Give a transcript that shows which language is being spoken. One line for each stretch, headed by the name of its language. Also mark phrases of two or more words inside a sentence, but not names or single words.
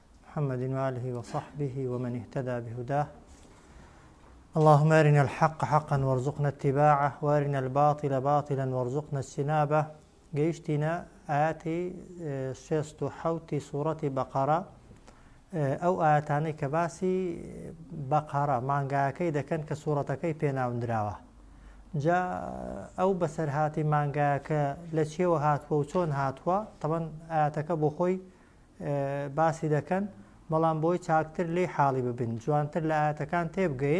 Arabic: محمد وآله وصحبه ومن اهتدى بهداه. اللهم أرنا الحق حقا وارزقنا اتباعه وأرنا الباطل باطلا وارزقنا اجتنابه.
Central Kurdish: گەیشتینە ئاەتی 67 سوورەتی بەقەرە، ئەو ئاەتانەی کە باسی بەقەرە مانگایەکەی دەکەن کە سوورەتەکەی پێناوندراوە. جا ئەو بەسەرهاتی مانگایەکە لە چێوە هاتووە و چۆن هاتووە، تەمەن ئاەتەکە بۆ خۆی باسی دەکەن، بەڵام بۆی چاکتر لێ حاڵی ببن، جوانتر لە ئاەتەکان تێبگەین.